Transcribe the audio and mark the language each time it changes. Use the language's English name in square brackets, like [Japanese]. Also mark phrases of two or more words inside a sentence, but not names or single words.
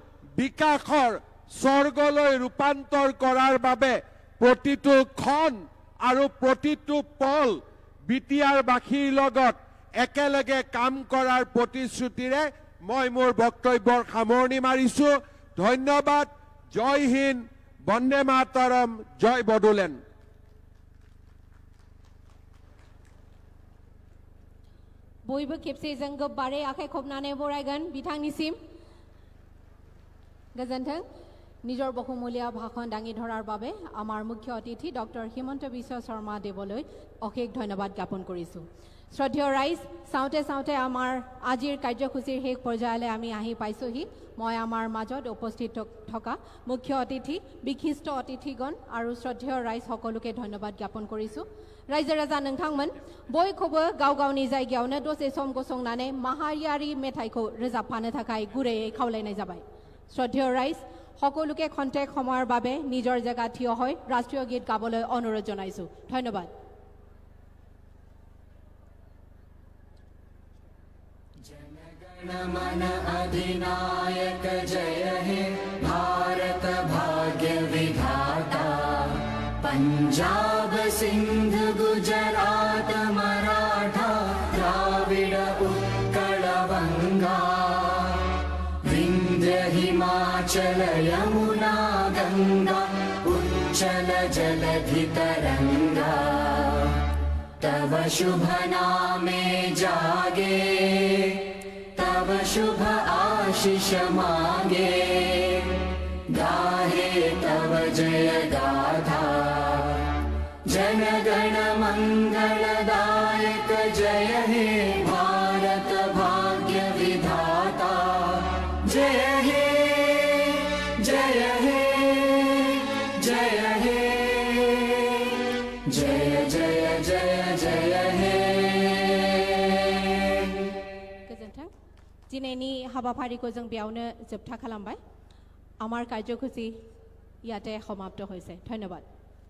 [Assamese] বিকাশৰ স্বৰ্গলৈ ৰূপান্তৰ কৰাৰ বাবে প্ৰতিটো ক্ষণ আৰু প্ৰতিটো পল বিটিআৰবাসীৰ লগত একেলগে কাম কৰাৰ প্ৰতিশ্ৰুতিৰে মই মোৰ বক্তব্যৰ সামৰণি মাৰিছো ধন্যবাদ জয় হিন্দ বন্দে মাতৰম জয় বড়োলেণ্ড [Bodo] बयबो खेबसे जों गोबारै आखाइ खबनानै बरायगोन बिथांनिसिम गोजोन्थों [Assamese] নিজৰ বহুমূলীয়া ভাষণ দাঙি ধৰাৰ বাবে আমাৰ মুখ্য অতিথি ডক্টৰ হিমন্ত বিশ্ব শৰ্মা দেৱলৈ অশেষ ধন্যবাদ জ্ঞাপন কৰিছোঁ শ্ৰদ্ধেয় ৰাইজ চাওঁতে চাওঁতে আমাৰ আজিৰ কাৰ্যসূচীৰ শেষ পৰ্যায়লৈ আমি আহি পাইছোহি মই আমাৰ মাজত উপস্থিত থকা মুখ্য অতিথি বিশিষ্ট অতিথিগণ আৰু শ্ৰদ্ধেয় ৰাইজ সকলোকে ধন্যবাদ জ্ঞাপন কৰিছোঁ [Bodo] रायजो राजा नोंथांमोन बयखौबो गाव गावनि जायगायावनो दसे सम गसंनानै माहारियारि मेथाइखौ रोजाबफानो थाखाय गुरैयै खावलायनाय जाबाय श्रद्धेय राइज [Assamese] সকলোকে खन्तेक সময়ৰ বাবে নিজৰ জায়গা থিয় হৈ ৰাষ্ট্ৰীয় গীত গাবলৈ অনুৰোধ জনাইছো ধন্যবাদ [Bangla] জনগণমন অধিনায়ক জয় হে ভারত ভাগ্য বিধাতা পঞ্জাব সিন্ধু গুজরাট মরাঠা দ্রাবিড় উৎকল বঙ্গ বিন্ধ্য হিমাচল যমুনা গঙ্গা উচ্ছল জলধি তরঙ্গ তব শুভ নামে জাগে তব শুভ আশিস মাগে গাহে তব জয় গাথা জনগণ মঙ্গলদায়ক জয় হে ভারত ভাগ্য বিধাতা জয় হে জয় হে জয় হে জয় জয় জয় জয় হে [Bodo] गोजोन्थों दिनैनि हाबाफारिखौ जों बेयावनो जोबथा खालामबाय [Assamese] আমাৰ কাৰ্যসূচী ইয়াতে সমাপ্ত হৈছে ধন্যবাদ